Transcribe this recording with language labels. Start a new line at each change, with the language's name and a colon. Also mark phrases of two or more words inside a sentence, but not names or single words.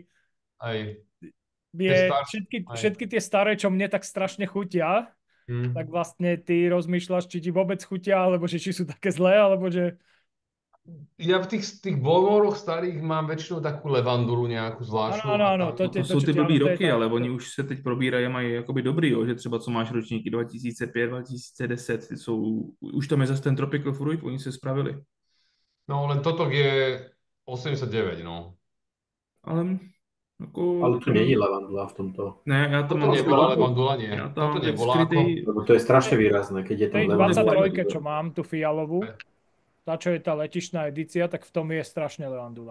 Slovak: je všetky tie staré, čo mne tak strašne chutia, tak vlastne ty rozmýšľaš, či ti vôbec chutia, alebo že či sú také zlé, alebo že... Ja v tých Bowmoroch starých mám väčšinou takú levandulu nejakú zvláštnu. Áno,
Czech: to jsou ty blbý roky, ale oni už se teď probírají a mají jakoby dobrý, jo, že třeba co máš ročníky 2005, 2010, už tam je zase ten
English: Tropical Fruit,
Slovak: oni se spravili. No, len toto je 89, no. Ale tu není levandula v tomto. Ne, ja to mám... nebola levandula, nie. Ja toto nebola skrytý... Lebo to je strašne výrazné, keď je tam levandula. 23, čo mám, tú fialovú, tá, čo je tá letišná edícia, tak v tom je strašne levandula.